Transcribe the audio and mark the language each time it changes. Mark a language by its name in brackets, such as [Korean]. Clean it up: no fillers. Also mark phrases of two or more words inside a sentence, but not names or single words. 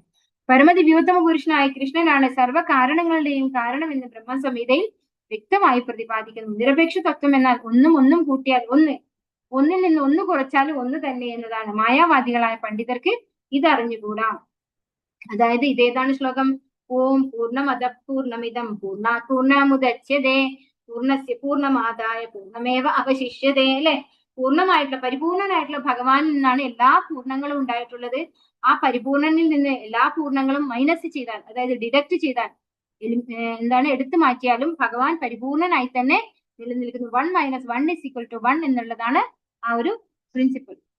[Malayalam] പരമദിവ്യോത്തമ പുരുഷനായ കൃഷ്ണനാണ് സർവ്വ കാരണങ്ങളുടെയും കാരണം എന്ന് ബ്രഹ്മസംഹിതയിൽ വ്യക്തമായി പ്രതിപാദിക്കുന്നു. നിരപേക്ഷ തത്വം എന്നാൽ ഒന്നും കൂട്ടിയാൽ ഒന്ന്, ഒന്നിൽ നിന്ന് ഒന്ന് കുറച്ചാൽ ഒന്ന് തന്നെ എന്നതാണ്. മായാവാദികളായ പണ്ഡിതർക്ക് ഇതറിഞ്ഞുകൂടാ. അതായത് ഇതേതാണ് ശ്ലോകം? [Sanskrit] ഓം പൂർണ്ണമദ പൂർണ്ണമിദം പൂർണ്ണാത് പൂർണ്ണമുദച്യതേ പൂർണ്ണസ്യ പൂർണ്ണമാദായ പൂർണ്ണമേവ അവശിഷ്യതേ അല്ലെ. [Malayalam] പൂർണ്ണമായിട്ടുള്ള പരിപൂർണനായിട്ടുള്ള ഭഗവാനിൽ നിന്നാണ് എല്ലാ പൂർണ്ണങ്ങളും ഉണ്ടായിട്ടുള്ളത്. ആ പരിപൂർണനിൽ നിന്ന് എല്ലാ പൂർണ്ണങ്ങളും മൈനസ് ചെയ്താൽ, അതായത് ഡിഡക്ട് ചെയ്താൽ, എടുത്തു മാറ്റിയാലും ഭഗവാൻ പരിപൂർണനായി തന്നെ നിലനിൽക്കുന്നു. 1 - 1 = 1 എന്നുള്ളതാണ് ആ ഒരു പ്രിൻസിപ്പിൾ.